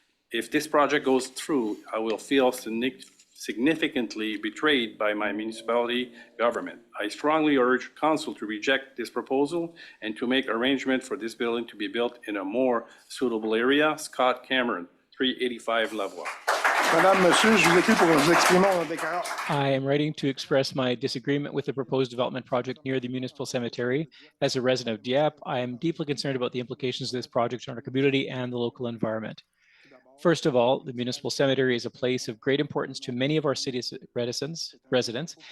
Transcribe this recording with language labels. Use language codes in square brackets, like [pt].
[en] If this project goes through, I will feel significantly betrayed by my municipality government. I strongly urge Council to reject this proposal and to make arrangements for this building to be built in a more suitable area. Scott Cameron, 385 Lavoie. [fr] Madame, Monsieur, je vous écris pour vous exprimer mon désaccord. [en] I am writing to express my disagreement with the proposed development project near the municipal cemetery. As a resident of Dieppe, I am deeply concerned about the implications of this project on our community and the local environment. First of all, the municipal cemetery is a place of great importance to many of our city's residents.